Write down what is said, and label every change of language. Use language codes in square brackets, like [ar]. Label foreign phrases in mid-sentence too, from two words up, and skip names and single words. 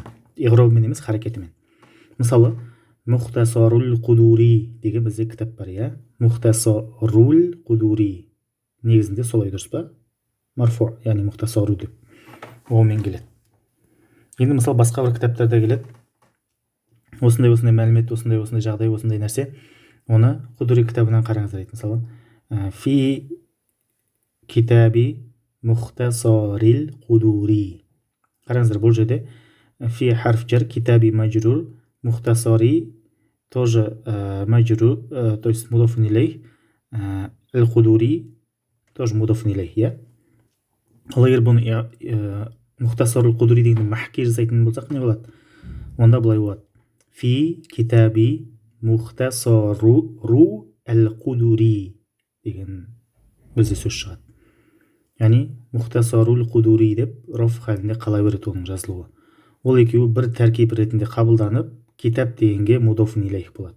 [kk] Иғробымен емес, харекетімен. Мысалы, Мұхтасарул Қудури деген бізде кітап бар, Мұхтасарул Қудури. Негізінде солай дұрыс па? Марфу, яғни Мұхтасару деп. Омен келеді. Енді мысалы басқа бір кітаптарда келеді. Осындай мәлімет, осындай жағдай, осындай нәрсе. Оны Қудури кітабынан қараңыздар дейді. Мысалы, [ar] في كتاب مختصر القدوري. [kk] Қараңыздар, бұл жерде [ar] في حرف جر, كتاب مجرور, [kk] мухтасари тоже маджрур, [ru] то есть [ar] مضاف إليه, القدوري тоже مضاف إليه, [kk] иә. Ал егер бұны мухтасарул қудури деген махки жасайтын болсақ не болады? Онда былай болады: [ar] في كتاب مختصر القدوري [kk] деген бізде сөз шығады. Яғни мухтасарул қудури деп роф халінде қала береді оның жазылуы. Ол екеуі бір тәркиб ретінде қабылданып, китаб дегенге [ar] مضاف إليه [kk] болады.